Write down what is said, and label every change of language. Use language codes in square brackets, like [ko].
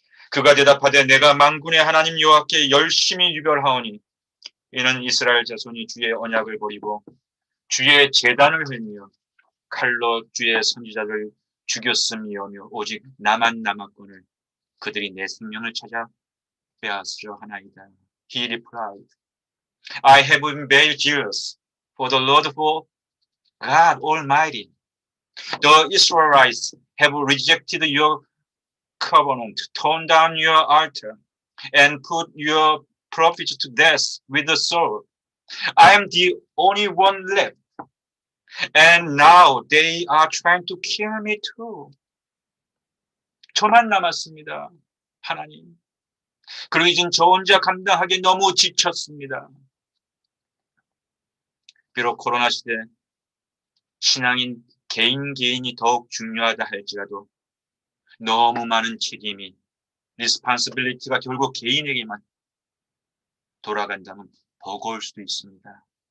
[ko] 그가 대답하되 내가 만군의 하나님 여호와께 열심히 유별하오니 이는 이스라엘 자손이 주의 언약을 버리고 주의 제단을 헐며 칼로 주의 선지자를 죽였음이오며 오직 나만 남았거늘 그들이 내 생명을 찾아 빼앗으려 하나이다. [en] He replied, I have been very jealous for the Lord, for God Almighty. The Israelites have rejected your covenant, torn down your altar, and put your prophets to death with the sword. I am the only one left, and now they are trying to kill me too. [ko] 저만 남았습니다, 하나님. 그리고 이젠 저 혼자 감당하기 너무 지쳤습니다. 비록 코로나 시대 신앙인 개인이 더욱 중요하다 할지라도 너무 많은 책임이 리스폰시빌리티가 결국 개인에게만 돌아간다면 버거울 수도 있습니다.